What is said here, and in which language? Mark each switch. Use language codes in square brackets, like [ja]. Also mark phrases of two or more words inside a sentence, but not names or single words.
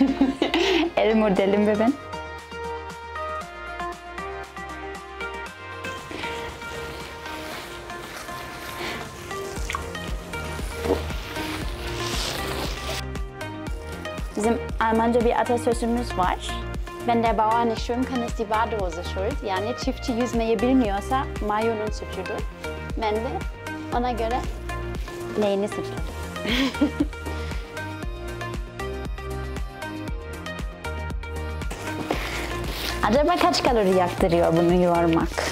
[tr] El modelim ve ben. Bizim Almanca bir atasözümüz var. [de] Wenn der Bauer nicht schwimmen kann, ist die Badehose schuld. [tr] Yani çiftçi yüzmeyi bilmiyorsa mayonun suçudur. Ben de ona göre leğeni suçladım. Acaba kaç kalori yaktırıyor bunu yoğurmak?